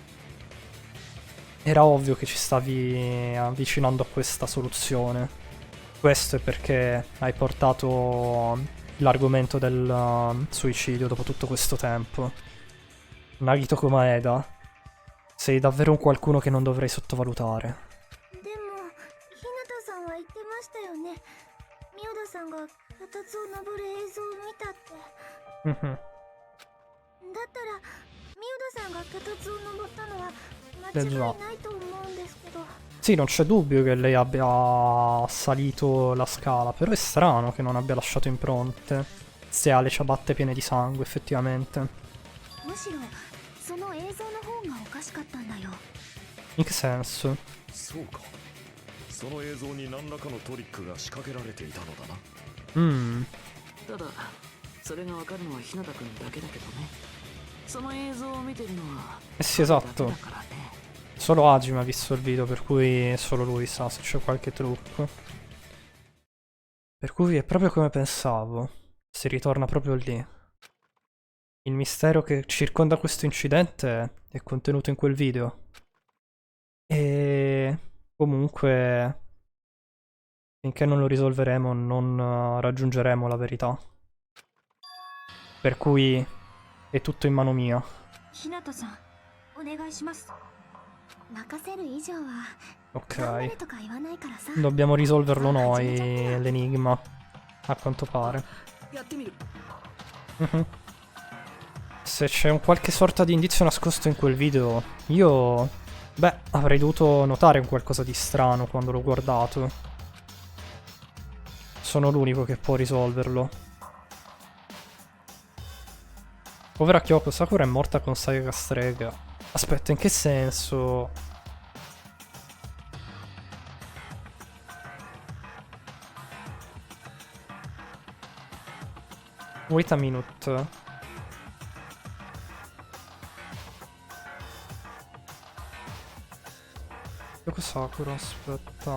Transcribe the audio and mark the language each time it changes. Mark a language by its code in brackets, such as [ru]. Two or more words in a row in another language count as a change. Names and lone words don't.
[it] Era ovvio che ci stavi avvicinando a questa soluzione. Questo è perché hai portato l'argomento del suicidio dopo tutto questo tempo. Nagito Komaeda, sei davvero un qualcuno che non dovrei sottovalutare. [ja] でも日向さんは言ってましたよね。ミオダさんが脚立を登る映像を見たって。 Mhm. だったらミオダさんが脚立を登ったのは間違いないと思うんですけど。 [it] Sì, non c'è dubbio che lei abbia salito la scala, però è strano che non abbia lasciato impronte. Se ha le ciabatte piene di sangue, effettivamente. [ja] むしろその映像の方がおかしかったんだよ。 [it] In che senso? [ja] そうか。その映像に何らかのトリックが仕掛けられていたのだな。ただそれがわかるのは日向くんだけだけどね。その映像を見てるのは [it] Eh sì, esatto. [ja] だからね。 [it] Solo Hajime ha visto il video, per cui solo lui sa se c'è qualche trucco. Per cui è proprio come pensavo. Si ritorna proprio lì. Il mistero che circonda questo incidente è contenuto in quel video. E comunque, finché non lo risolveremo, non raggiungeremo la verità. Per cui è tutto in mano mia. [ja] 日向さん、お願いします。任せる以上は Ok. 頑張れとか言わないからさ。 [it] Dobbiamo risolverlo noi, l'enigma. A quanto pare. [ja] やってみる。 Mhm. [it] Se c'è un qualche sorta di indizio nascosto in quel video, io... Beh, avrei dovuto notare un qualcosa di strano quando l'ho guardato. Sono l'unico che può risolverlo. Povera Kyoko, Sakura è morta con Sayaka strega. Aspetta, in che senso? [en] Wait a minute. [it] Kyoko Sakura, aspetta.